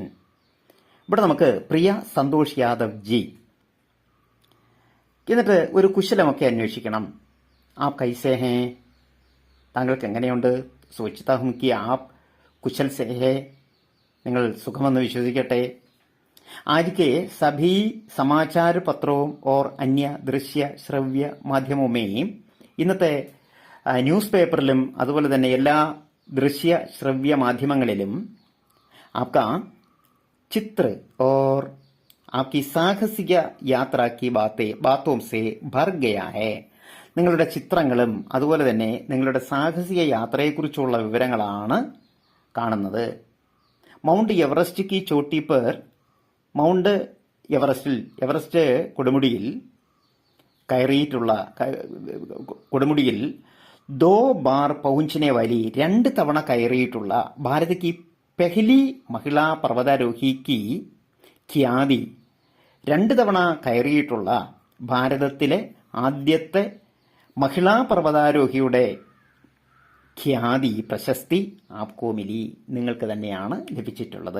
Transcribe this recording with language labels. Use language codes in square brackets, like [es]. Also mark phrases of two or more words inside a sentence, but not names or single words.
[ml] ഇവിടെ നമുക്ക് പ്രിയ സന്തോഷ് യാദവ് ജി, എന്നിട്ട് ഒരു കുശലമൊക്കെ അന്വേഷിക്കണം. [hi] आप कैसे हैं, [ml] താങ്കൾക്ക് എങ്ങനെയുണ്ട്. [hi] सोचता हूँ कि आप कुशल से हैं, [ml] നിങ്ങൾ സുഖമെന്ന് വിശ്വസിക്കട്ടെ. [hi] आज के सभी समाचार पत्रों और अन्य दृश्य [ml] ശ്രവ്യ മാധ്യമമേയും, ഇന്നത്തെ ന്യൂസ് പേപ്പറിലും അതുപോലെ തന്നെ എല്ലാ ദൃശ്യ ശ്രവ്യ മാധ്യമങ്ങളിലും [hi] आपका चित्र और आपकी साहसिक यात्रा की बातों से भर गया है, [ml] നിങ്ങളുടെ ചിത്രങ്ങളും അതുപോലെ തന്നെ നിങ്ങളുടെ സാഹസിക യാത്രയെക്കുറിച്ചുള്ള വിവരങ്ങളാണ് കാണുന്നത്. [hi] മൗണ്ട് എവറസ്റ്റ് की चोटी पर, [ml] മൗണ്ട് എവറസ്റ്റ് കൊടുമുടിയിൽ കയറിയിട്ടുള്ള കൊടുമുടിയിൽ [hi] दो बार पहुँचने वाली, [ml] 2 തവണ കയറിയിട്ടുള്ള [hi] भारत की पहली महिला पर्वतारोही की ख्याति, [ml] 2 തവണ കയറിയിട്ടുള്ള ഭാരതത്തിലെ ആദ്യത്തെ മഹിളാ പർവ്വതാരോഹിയുടെ ഖ്യാതി, പ്രശസ്തി [hi] आपको मिली, [ml] നിങ്ങൾക്ക് തന്നെയാണ് ലഭിച്ചിട്ടുള്ളത്.